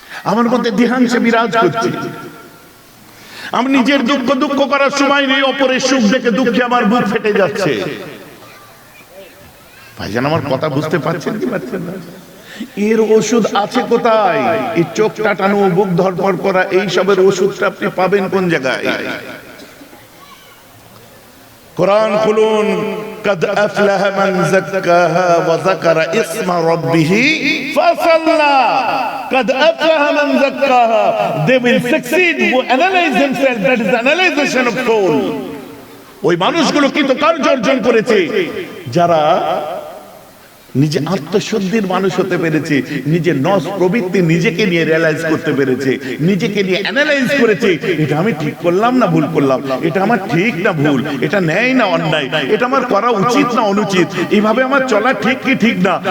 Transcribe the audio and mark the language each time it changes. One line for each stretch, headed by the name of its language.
Bangla: আমার মধ্যে দেহাংশে বিরাজ করছে। আমি নিজের দুঃখ করার সময় নেই, অপরের সুখ দেখে দুঃখে আমার বুক ফেটে যাচ্ছে। ভাইজান আমার কথা বুঝতে পারছেন কি পারছেন না? এর ওষুধ আছে কোথায়? এই চোখ টাটানো, বুক ধরপড় করা, এই সবের ওষুধটা আপনি পাবেন কোন জায়গায়? কোরআন খুলুন,
Arabic: قد أفلح من زكاها وذكر اسم ربه فصلى. قد أفلح من زكاها.
English: They will succeed who analyze themselves. That is analyzation of soul.
Bangla: ওই মানুষগুলো কৃতকার্য অর্জন করেছে যারা নিজে আত্মশুদ্ধির মানুষ হতে পেরেছে, নিজের নস প্রবৃত্তি নিজেকে নিয়ে রিয়ালাইজ করতে পেরেছে, নিজেকে নিয়ে অ্যানালাইজ করেছে, এটা আমি ঠিক করলাম না ভুল করলাম, এটা আমার ঠিক না ভুল, এটা ন্যায় না অন্যায়, এটা আমার করা উচিত না অনুচিত, এইভাবে আমার চলা ঠিক কি ঠিক না।